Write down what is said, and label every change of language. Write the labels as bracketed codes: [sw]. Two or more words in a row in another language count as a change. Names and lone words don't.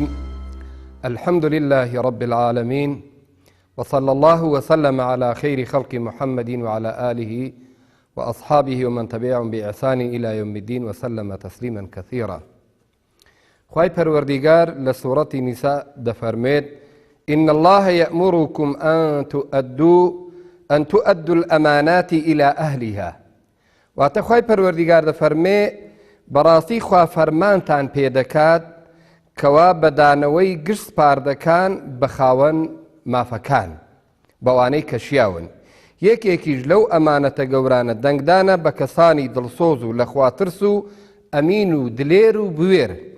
[ar] الحمد لله رب العالمين، وصلى الله وسلم على خير خلق محمد وعلى آله وأصحابه ومن تبعهم بإحسان إلى يوم الدين وسلم تسليما كثيرا. [ckb] خواهي پروردگار لسورة نساء دفرميت: [ar] إن الله يأمركم أن تؤدوا الأمانات إلى أهلها. [ckb] واتە خواهی پەروەردیگار دەفەرمێ بەڕاستی خوا فەرمانتان پێدەکات کەوا بەدانەوەی گشت سپاردەکان بە خاوەن مافەکان بەوانەی کەشیاون. یەکێکیش لەو ئەمانەتە گەورانە دەنگدانە بە کەسانی دڵسۆز و لەخواترس و ئەمین و دلێر و بوێر